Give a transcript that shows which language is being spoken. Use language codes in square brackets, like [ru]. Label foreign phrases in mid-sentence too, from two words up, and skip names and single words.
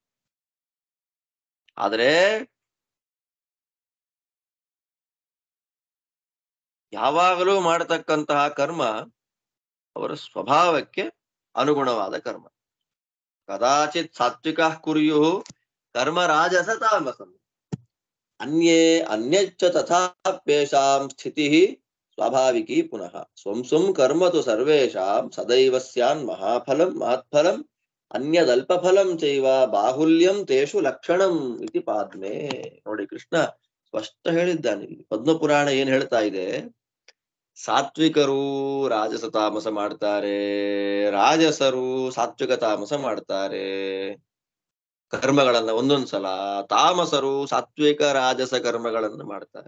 [kn] ಆದ್ರೆ ಯಾವಾಗಲೂ ಮಾಡತಕ್ಕಂತಹ ಕರ್ಮ ಅವರ ಸ್ವಭಾವಕ್ಕೆ ಅನುಗುಣವಾದ ಕರ್ಮ. [sa] ಕದಾಚಿತ್ ಸಾತ್ವಿಕ ಕುರ್ಯು ಕರ್ಮ ರಾಜಸ ತಾಮಸಂ ಅನ್ಯಚ್ಚ ತಥಾಪ್ಯೇಷಾಂ ಸ್ಥಿತಿ ಸ್ವಾಭಾವಿಕಿ ಪುನಃ ಸ್ವಂ ಕರ್ಮ ತು ಸರ್ವೇಷಾಂ ಸದೈವ ಸ್ಯಾನ್ ಮಹತ್ಫಲಂ ಅನ್ಯದಲ್ಪಫಲಂ ಚೈವ ಬಾಹುಲ್ಯಂ ತೇಷು ಲಕ್ಷಣಂ ಇತಿ ಪಾದ್ಮೆ. [kn] ನೋಡಿ, ಕೃಷ್ಣ ಸ್ಪಷ್ಟ ಹೇಳಿದ್ದಾನೆ. ಪದ್ಮಪುರಾಣ ಏನ್ ಹೇಳ್ತಾ ಇದೆ? ಸಾತ್ವಿಕರು ರಾಜಸ ತಾಮಸ ಮಾಡ್ತಾರೆ, ರಾಜಸರು ಸಾತ್ವಿಕ ತಾಮಸ ಮಾಡ್ತಾರೆ ಕರ್ಮಗಳನ್ನ ಒಂದೊಂದ್ಸಲ, ತಾಮಸರು ಸಾತ್ವಿಕ ರಾಜಸ ಕರ್ಮಗಳನ್ನು ಮಾಡ್ತಾರೆ.